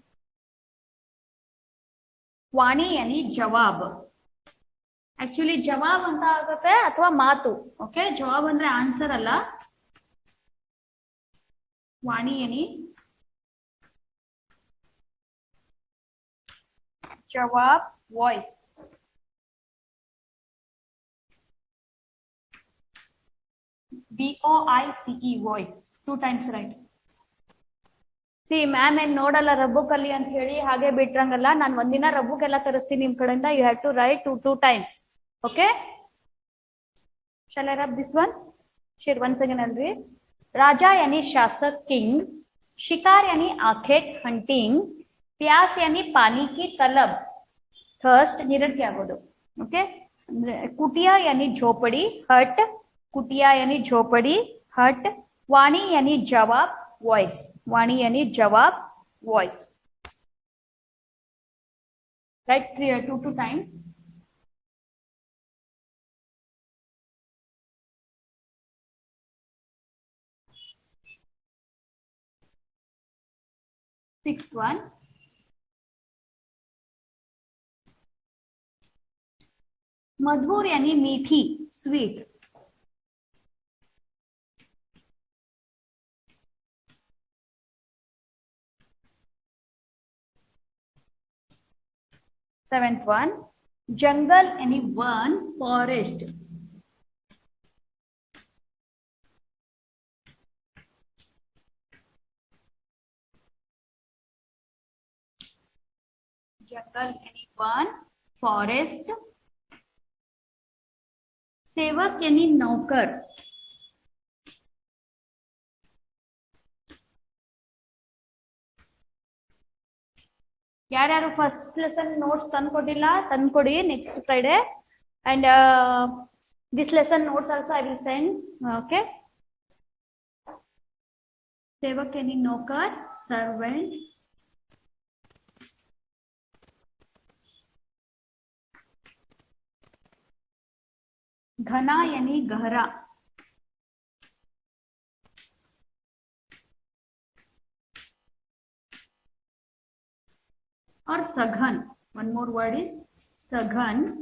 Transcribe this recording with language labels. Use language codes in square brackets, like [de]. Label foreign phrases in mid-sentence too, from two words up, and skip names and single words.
[hi] वाणी यानी जवाब. [kn] ಆಕ್ಚುಲಿ ಜವಾಬ್ ಅಂತ ಆಗುತ್ತೆ ಅಥವಾ ಮಾತು. ಓಕೆ, ಜವಾಬ್ ಅಂದ್ರೆ ಆನ್ಸರ್ ಅಲ್ಲ. [hi] वाणी यानी जवाब, वॉइस. [en] VOICE, वॉइस. 2 times right. ಸಿ ಮ್ಯಾಮ್ ಏನ್ ನೋಡಲ್ಲ ರಬ್ಬುಕ್ ಅಲ್ಲಿ ಅಂತ ಹೇಳಿ ಹಾಗೆ ಬಿಟ್ರಂಗಲ್ಲ. ನಾನು ಒಂದಿನ ರಬ್ಬುಕ್ ಎಲ್ಲ ತರಿಸ್ತೀನಿ ನಿಮ್ ಕಡೆಯಿಂದ. you have to write 2 times. ಓಕೆ, shall I rub this one? Share once again I'll read. [hi] राजा यानी शासक, किंग. शिकार यानी आखेट, हंटिंग. प्यास यानी पानी की तलब, थर्स्ट. निरट क्या बोलो. ओके, कुटिया यानी झोपड़ी, हट. कुटिया यानी झोपड़ी, हट. वाणी यानी जवाब, वॉइस. वाणी यानी जवाब, वॉइस. [en] राइट 2 times. Sixth one, [hi] मधुर यानी मीठी, स्वीट. [en] Seventh one, [hi] जंगल यानी वन, फॉरेस्ट. जंगल यानी वन, फॉरेस्ट. सेवक यानी नौकर. [kn] ಯಾರ್ಯಾರು ಫಸ್ಟ್ ಲೆಸನ್ ನೋಟ್ಸ್ ತಂದ್ಕೊಟ್ಟಿಲ್ಲ ತಂದ್ಕೊಡಿ ನೆಕ್ಸ್ಟ್ ಫ್ರೈಡೆ. [en] and this lesson notes also I will send. [kn] ಓಕೆ, [hi] सेवक यानी नौकर, सर्वेंट. घना यानी गहरा. और सघन, [en] one more word is सघन.